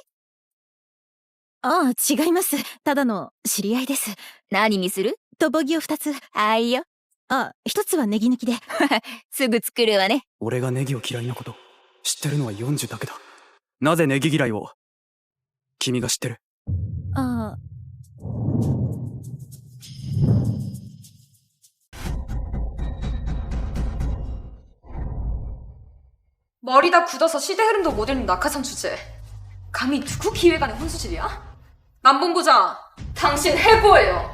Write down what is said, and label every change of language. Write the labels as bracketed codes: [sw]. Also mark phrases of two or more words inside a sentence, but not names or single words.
[ja] ああ、違います。ただの知り合いです。何にする？とぼぎを2つ。あいよ。あ、1つはネギ抜きで。すぐ作るわね。俺がネギを嫌いなこと、知ってるのは40だけだ。なぜネギ嫌いを？君が知ってる。ああ。 [ko] 머리 다 굳어서 시대 흐름도 못 읽는 낙하산 주제. 감히 누구 기획안의 혼수질이야? 남본부장, 당신 해고예요.